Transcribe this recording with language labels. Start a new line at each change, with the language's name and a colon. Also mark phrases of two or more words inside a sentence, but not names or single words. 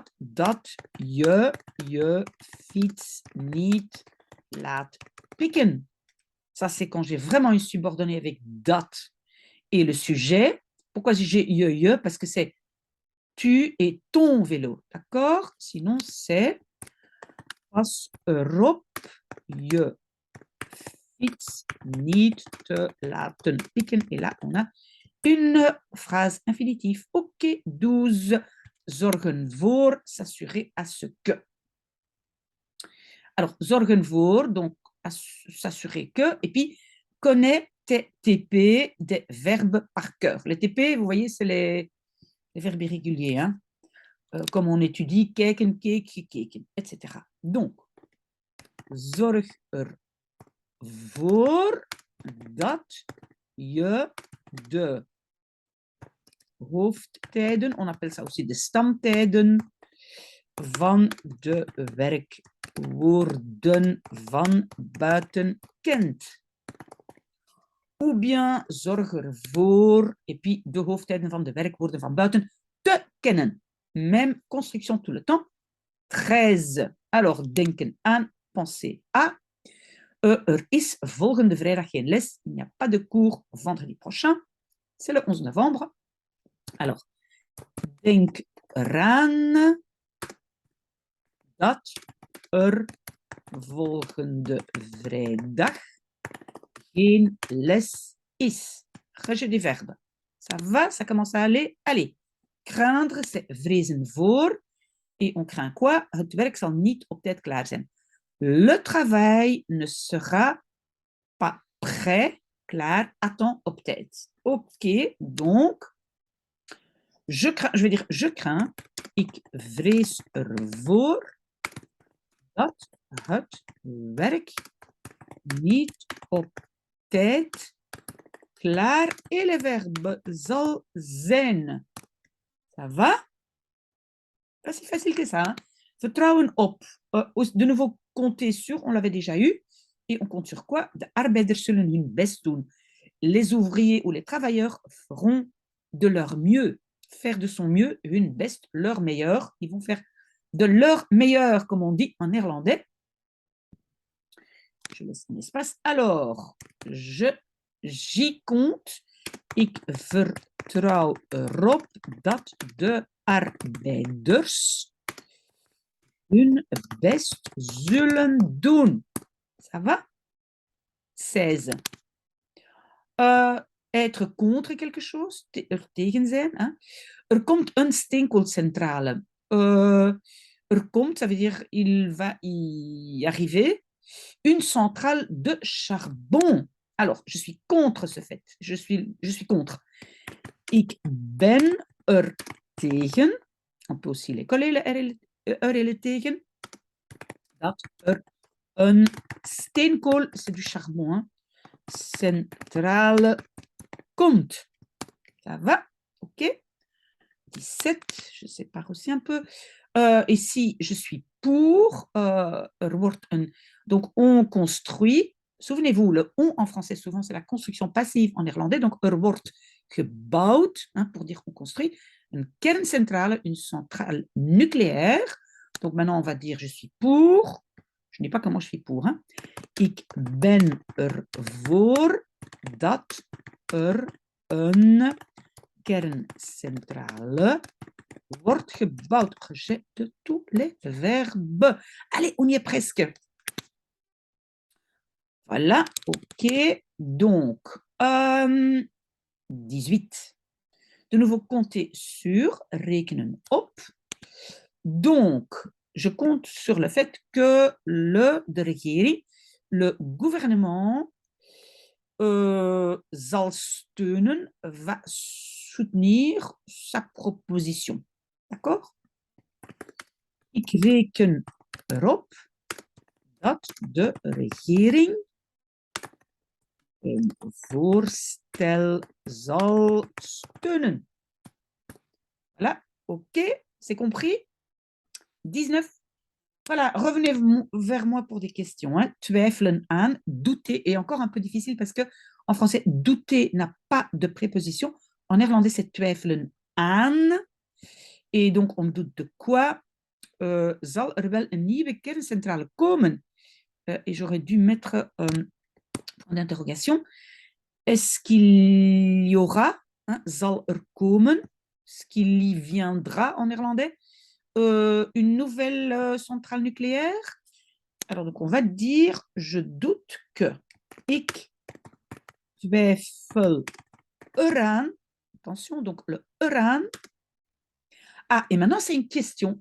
Dutch: Dat je fiets niet laat pikken.
French: Ça, c'est quand j'ai vraiment une subordonnée avec dat. Et le sujet, pourquoi j'ai je? Parce que c'est tu et ton vélo. D'accord? Sinon, c'est pas
Dutch: erop je fiets niet te laten pikken.
French: Et là, on a une phrase infinitive.
Dutch: OK, 12. Zorgen voor,
French: s'assurer à ce que. Alors,
Dutch: zorgen voor,
French: donc s'assurer que, et puis connais tes TP des verbes par cœur. Les TP, vous voyez, c'est les verbes irréguliers, hein? Comme on étudie
Dutch: kijken, keek, gekeken,
French: etc.
Dutch: Donc, zorg ervoor dat je de hoofdtijden,
French: on appelle ça aussi
Dutch: de stamtijden, van de werkwoorden van buiten kent.
French: Ou bien
Dutch: zorg ervoor,
French: et puis
Dutch: de hoofdtijden van de werkwoorden van buiten te kennen.
French: Même construction tout le temps. 13. Alors,
Dutch: denken aan,
French: penser à.
Dutch: Er is volgende vrijdag geen les.
French: Il n'y a pas de cours vendredi prochain. C'est le 11 novembre. Alors,
Dutch: denk eraan dat er volgende vrijdag geen les is.
French: Rejet des verbes. Ça va, ça commence à aller. Allez, craindre, c'est
Dutch: vrezen voor.
French: Et on craint quoi?
Dutch: Het werk zal niet op tijd klaar zijn.
French: Le travail ne sera pas prêt klaar, attends,
Dutch: op tijd. Oké,
French: donc, je vais dire je crains,
Dutch: ik vrees ervoor dat het werk niet op tijd klaar
French: et le verbe
Dutch: zal zijn.
French: Ça va? Pas si facile que ça. Hein?
Dutch: Vertrouwen op.
French: De nouveau, compter sur, on l'avait déjà eu. Et on compte sur quoi?
Dutch: De arbeiders zullen hun best doen.
French: Les ouvriers ou les travailleurs feront de leur mieux. Faire de son mieux,
Dutch: hun best,
French: leur meilleur. Ils vont faire de leur meilleur, comme on dit en néerlandais. Je laisse un espace. Alors, j'y compte.
Dutch: Ik vertrouw erop dat de arbeiders hun best zullen doen.
French: Ça va? 16. Être contre quelque chose,
Dutch: tegen zijn. Hein? Er komt een steenkoolcentrale. Er komt,
French: ça veut dire il va y arriver, une centrale de charbon. Alors, je suis contre ce fait. Je suis contre.
Dutch: Ik ben er tegen.
French: On peut aussi les coller, le er et le tegen.
Dutch: Dat er een steenkool,
French: c'est du charbon, hein,
Dutch: centrale komt.
French: Ça va? Ok? 17, je sépare aussi un peu. Ici, je suis pour. Donc, on construit. Souvenez-vous, le on en français, souvent, c'est la construction passive en néerlandais. Donc,
Dutch: wordt gebouwd,
French: hein, pour dire qu'on construit. Une kerncentrale, une centrale nucléaire. Donc, maintenant, on va dire je suis pour. Je ne dis pas comment je suis pour. Hein.
Dutch: Ik ben ervoor dat er een kerncentrale wordt gebouwd.
French: J'ai de tous les verbes. Allez, on y est presque. Voilà, ok. Donc, 18. De nouveau, compter sur,
Dutch: rekenen op.
French: Donc, je compte sur le fait que
Dutch: de regering,
French: le gouvernement
Dutch: zal steunen,
French: va soutenir sa proposition. D'accord?
Dutch: Ik reken erop dat de regering een voorstel zal steunen.
French: Voilà, ok, c'est compris? 19. Voilà, revenez vers moi pour des questions. Hein.
Dutch: Twijfelen aan,
French: douter, et encore un peu difficile parce que en français, douter n'a pas de préposition. En néerlandais, c'est
Dutch: twijfelen aan.
French: Et donc, on doute de quoi?
Dutch: Zal er wel een nieuwe kerncentrale komen?
French: Et j'aurais dû mettre point d'interrogation. Est-ce qu'il y aura? Hein,
Dutch: zal er komen?
French: Est-ce qu'il y viendra en néerlandais? Une nouvelle centrale nucléaire? Alors, donc, on va dire, je doute que.
Dutch: Ik twijfel eraan.
French: Attention, donc le eraan. Ah, et maintenant, c'est une question.